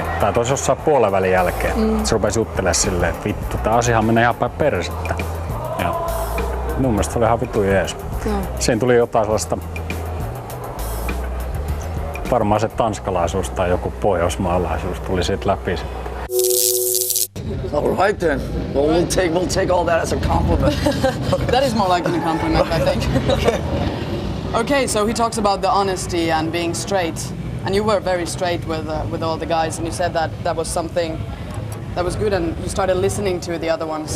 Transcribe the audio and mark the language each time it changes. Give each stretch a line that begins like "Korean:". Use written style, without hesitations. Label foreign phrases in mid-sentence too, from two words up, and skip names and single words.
Finnish: Tai toisi jossain puolen välin jälkeen. Se rupesi juttelemaan silleen, että vittu, tää asiahan menee ihan päin persettä. Ja mun mielestä se oli ihan vittu jees. Siinä tuli jotain sellaista, varmaan se tanskalaisuus tai joku pohjoismaalaisuus tuli siitä läpi.
English: All right then. Well, we'll take all that as a compliment. That is more like a compliment, I think. Okay, so he talks about the honesty and being straight, and you were very straight with all the guys, and you said that was something that was good, and you started listening to the other ones.